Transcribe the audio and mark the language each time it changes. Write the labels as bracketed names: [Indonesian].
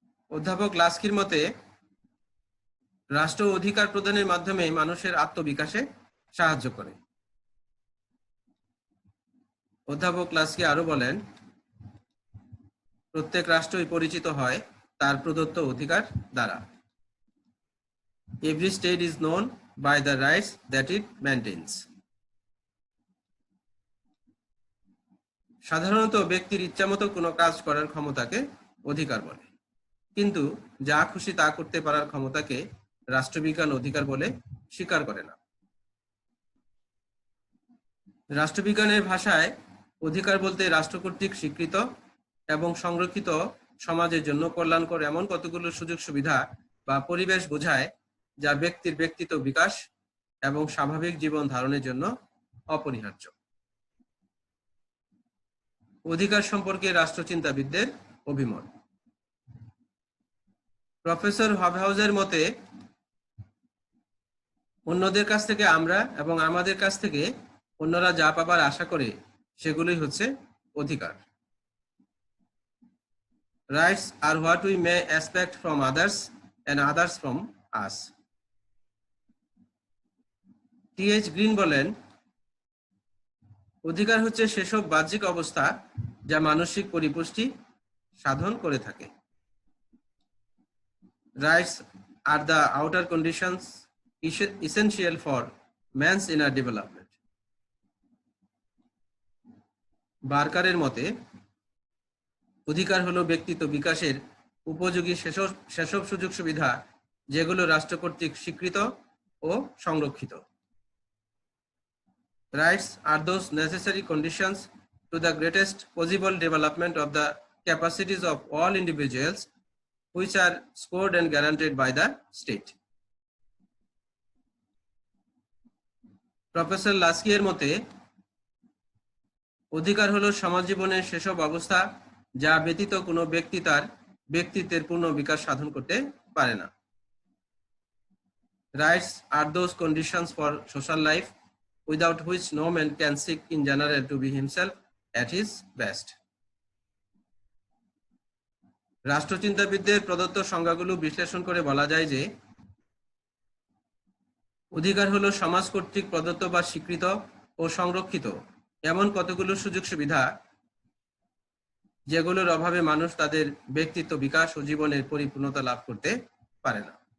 [Bangla] অধ্যাপক লাস্কির মতে রাষ্ট্র অধিকার প্রদানের মাধ্যমে মানুষের আত্মবিকাশে সাহায্য করে। অধ্যাপক লাস্কি আরো বলেন, প্রত্যেক রাষ্ট্রই পরিচিত হয় তার প্রদত্ত অধিকার দ্বারা। [English] Every state is known by the rights that it maintains. [Bangla] সাধারণত ব্যক্তির ইচ্ছামতো কোনো কাজ করার ক্ষমতাকে অধিকার বলে, কিন্তু যা খুশি তা করতে পারার ক্ষমতাকে রাষ্ট্রবিজ্ঞান অধিকার বলে স্বীকার করে না। রাষ্ট্রবিজ্ঞানের ভাষায় অধিকার বলতে রাষ্ট্র কর্তৃক স্বীকৃত এবং সংরক্ষিত সমাজের জন্য কল্যাণকর এমন কতগুলো সুযোগ সুবিধা বা পরিবেশ বোঝায় যা ব্যক্তির ব্যক্তিত্ব বিকাশ এবং স্বাভাবিক জীবন ধারণের জন্য অপরিহার্য। অধিকার সম্পর্কে রাষ্ট্রচিন্তাবিদদের অভিমত। প্রফেসর হবহাউজের মতে অন্যদের কাছ থেকে আমরা এবং আমাদের কাছ থেকে অন্যরা যা পাবার আশা করে সেগুলোই হচ্ছে অধিকার। [English] Rights are what we may expect from others and others from us. [Bangla] T. H.. Green বলেন, অধিকার হচ্ছে সেসব বাহ্যিক অবস্থা যা মানসিক পরিপুষ্টি সাধন করে থাকে। [English] Rights are the outer conditions essential for man's inner development. [Bangla] বার্কারের মতে অধিকার হলো ব্যক্তিত্ব বিকাশের উপযোগী সেসব সুযোগ সুবিধা যেগুলো রাষ্ট্র কর্তৃক স্বীকৃত ও সংরক্ষিত। [English] Rights are those necessary conditions to the greatest possible development of the capacities of all individuals which are scored and guaranteed by the state. [Bangla] Professor লাস্কিয়ের মতে অধিকার হলো সমাজ জীবনের সেসব অবস্থা যা ব্যতীত কোনো ব্যক্তি তার ব্যক্তিত্বের পূর্ণ বিকাশ সাধন করতে পারে না। [English] Rights are those conditions for social life without which no man can seek in general to be himself at his best. [Bangla] রাষ্ট্রচিন্তাবিদদের প্রদত্ত সংজ্ঞাগুলো বিশ্লেষণ করে বলা যায় যে অধিকার হলো সমাজ কর্তৃক প্রদত্ত বা স্বীকৃত ও সংরক্ষিত এমন কতগুলো সুযোগ সুবিধা যেগুলোর অভাবে মানুষ তাদের ব্যক্তিত্ব বিকাশ ও জীবনের পরিপূর্ণতা লাভ করতে পারে না।